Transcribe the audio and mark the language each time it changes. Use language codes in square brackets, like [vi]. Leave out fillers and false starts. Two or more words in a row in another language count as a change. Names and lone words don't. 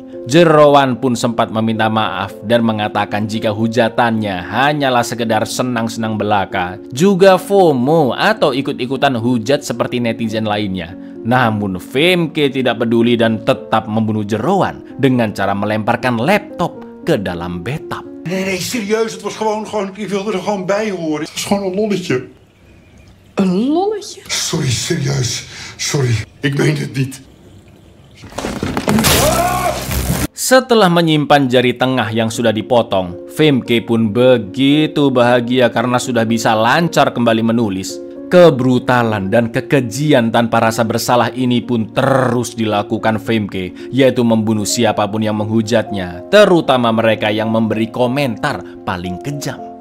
[id] Jeroen pun sempat meminta maaf dan mengatakan jika hujatannya hanyalah sekedar senang-senang belaka, juga FOMO atau ikut-ikutan hujat seperti netizen lainnya. Namun Femke tidak peduli dan tetap membunuh Jeroen dengan cara melemparkan laptop ke dalam bathtub. [nl] Nee, serieus, het was gewoon, ik wilde er gewoon bij horen. Het was gewoon een lolletje. Een lolletje? Sorry, serieus. Sorry, ik meen het niet. [id] Setelah menyimpan jari tengah yang sudah dipotong, Femke pun begitu bahagia karena sudah bisa lancar kembali menulis. Kebrutalan dan kekejian tanpa rasa bersalah ini pun terus dilakukan Femke, yaitu membunuh siapapun yang menghujatnya, terutama mereka yang memberi komentar paling kejam.